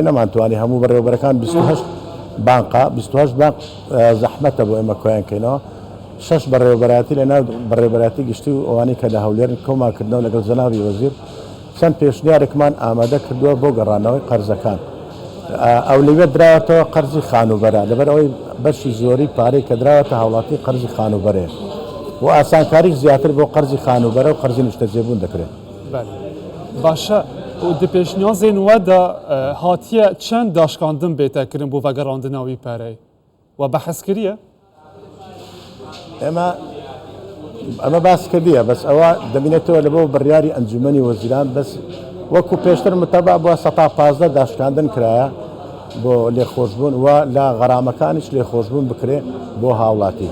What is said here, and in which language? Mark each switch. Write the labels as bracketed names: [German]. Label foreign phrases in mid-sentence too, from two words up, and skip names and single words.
[Central Kurdish] نەمانتوانی هەموو بەڕێوەبەرەکان 28 بانقا 28 بانق زەحمەتە بۆ ئێمە کۆیانکەینەوە 6 بەڕێوەبەراتی لەناو بەڕێوەبەراتی گشتی و ئەوانەی کە لە هەولێرن کۆماکردنەوە لەگەڵ جەنابی وەزیر چەند پێشنیارێکمان ئامادە کردووە بۆ گەڕانەوەی قەرزەکان ئەو لەوێ درراوەتەوە قەرزی خانوبەرە لەبەر ئەوەی بەشی زۆری پارەی کە دراوەتە هاوڵاتی قەرزی خانوبەرەیە و ئاسانکاریش زیاتر بۆ قەرزی خانوبەرە و قەرزی نیشتەجێبوون دەکرێت [Kurdish] باشە di pêşniyazên we de hatiye çend daşkandin bêtekirin bû vegerandina wî pereyê we behes kiriye [Central Kurdish] ئەمە باس کردیە بەس ئەوە دەبینێتەوە لە بۆ بڕیاری ئەنجومەنی وەزیران بەس وەکو پێشتر متەبع بووە 115 داشکاندن کرایە بۆ لێخۆشبوون و لە غەرامەکانیش لێخۆشبوون بکرێ بۆ هاوڵاتی